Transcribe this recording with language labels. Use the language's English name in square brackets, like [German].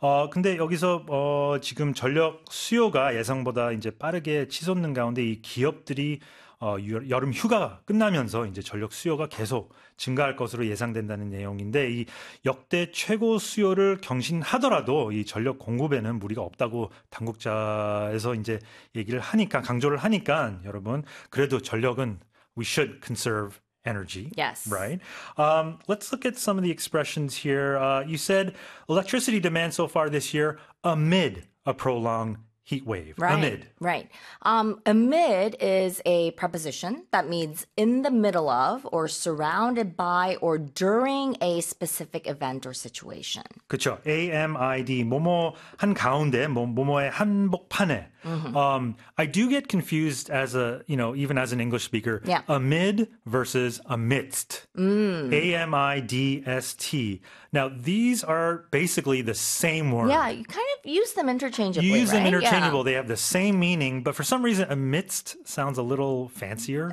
[Korean] 근데 여기서 지금 전력 수요가 예상보다 이제 빠르게 치솟는 가운데 이 기업들이 여름 휴가 끝나면서 이제 전력 수요가 계속 증가할 것으로 예상된다는 내용인데 이 역대 최고 수요를 경신하더라도 이 전력 공급에는 무리가 없다고 당국자에서 이제 얘기를 하니까 강조를 하니까 여러분 그래도 전력은 [English] we should conserve energy. Yes. Right. Let's look at some of the expressions here. You said electricity demand so far this year amid a prolonged heat wave. Right. Amid. Right. Amid is a preposition that means in the middle of or surrounded by or during a specific event or situation. [Korean] 그렇죠. Amid. 뭐뭐 한 가운데, 뭐뭐의 한복판에. Mm-hmm. [English] I do get confused as a, you know, even as an English speaker. Yeah. Amid versus amidst. Amidst. Now, these are basically the same word. Yeah, you kind of use them interchangeably, you use right? them interchangeable. Yeah. They have the same meaning, but for some reason, amidst sounds a little fancier.